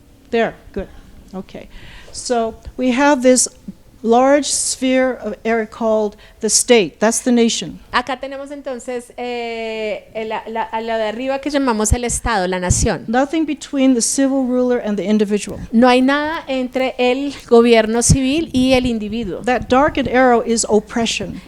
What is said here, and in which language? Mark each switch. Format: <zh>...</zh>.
<en>There, good. Okay. So we have this large sphere of area called the state. That's the nation.</en> <es>Acá tenemos entonces a la de arriba que llamamos el Estado, la nación.</es> <en>Nothing between the civil ruler and the individual.</en> <es>No hay nada entre el gobierno civil y el individuo.</es> <en>That darkened arrow is oppression.</en>